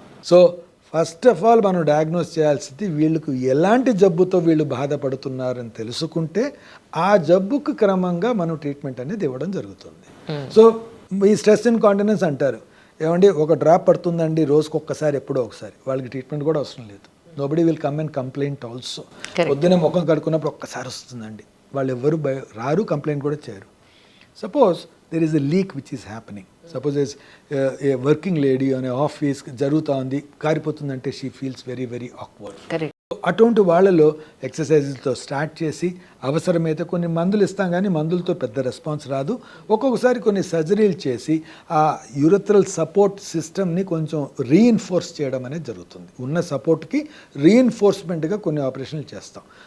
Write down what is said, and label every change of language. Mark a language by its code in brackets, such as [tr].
[te] So first of all మనం diagnose చేయాల్సింది వీళ్ళకు ఎలాంటి జబ్బుతో వీళ్ళు బాధపడుతున్నారని తెలుసుకుంటే ఆ జబ్బుకు క్రమంగా మనం ట్రీట్మెంట్ అనేది ఇవ్వడం జరుగుతుంది. సో ఈ స్ట్రెస్ ఇన్కాంటినెన్స్ అంటారు, ఏమండి ఒక డ్రాప్ పడుతుందండి రోజుకి ఒక్కసారి, ఎప్పుడో ఒకసారి, వాళ్ళకి ట్రీట్మెంట్ కూడా అవసరం లేదు. [en] Nobody will come and complaint also. [te] పొద్దునే ముఖం కడుక్కున్నప్పుడు ఒక్కసారి వస్తుందండి, వాళ్ళు ఎవ్వరు రారు, కంప్లైంట్ కూడా చేయరు. [en] Suppose there is a leak which is happening. Suppose there's a working lady on an office [te] జరుగుతూ ఉంది, కారిపోతుందంటే [en] she feels very very awkward. Correct. [te] అటువంటి వాళ్ళలో ఎక్సర్సైజులతో స్టార్ట్ చేసి అవసరమైతే కొన్ని మందులు ఇస్తాం, కానీ మందులతో పెద్ద రెస్పాన్స్ రాదు. ఒక్కొక్కసారి కొన్ని సర్జరీలు చేసి ఆ యూరథ్రల్ సపోర్ట్ సిస్టమ్ని కొంచెం రీఇన్ఫోర్స్ చేయడం అనేది జరుగుతుంది. ఉన్న సపోర్ట్కి రీఇన్ఫోర్స్మెంట్గా కొన్ని ఆపరేషన్లు చేస్తాం.